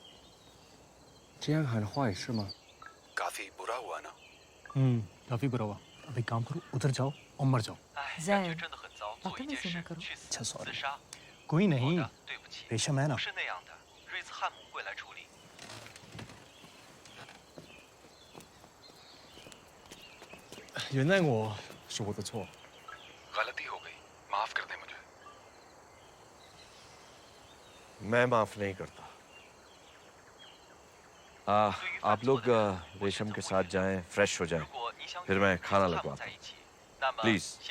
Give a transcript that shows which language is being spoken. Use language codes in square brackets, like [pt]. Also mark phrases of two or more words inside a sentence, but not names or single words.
[hi] काफी बुरा हुआ ना? काफी बुरा हुआ। अब एक काम करो, उधर जाओ और मर जाओ। जैन, बातें में सुना करो। अच्छा सॉरी। कोई नहीं, रेशम है ना। [zh] 原谅我，是我的错。 [hi] गलती हो गई, माफ कर दे मुझे। मैं माफ नहीं करता। आप लोग रेशम के साथ जाएं, फ्रेश हो जाएं, फिर मैं खाना लगवाता हूँ। प्लीज।